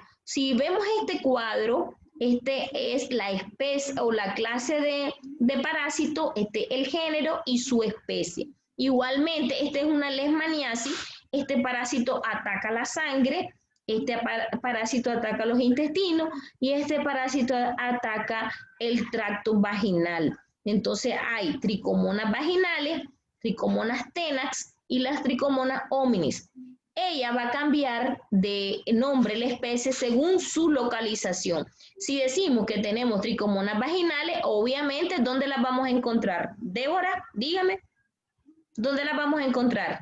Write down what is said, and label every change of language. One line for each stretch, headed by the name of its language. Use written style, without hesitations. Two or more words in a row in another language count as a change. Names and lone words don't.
Spanish: Si vemos este cuadro, este es la especie o la clase de parásito, el género y su especie. Igualmente, esta es una leishmaniasis. Este parásito ataca la sangre, este parásito ataca los intestinos y este parásito ataca el tracto vaginal. Entonces hay tricomonas vaginales, tricomonas tenax y las tricomonas hominis. Ella va a cambiar de nombre la especie según su localización. Si decimos que tenemos tricomonas vaginales, obviamente, ¿dónde las vamos a encontrar? Débora, dígame, ¿dónde las vamos a encontrar?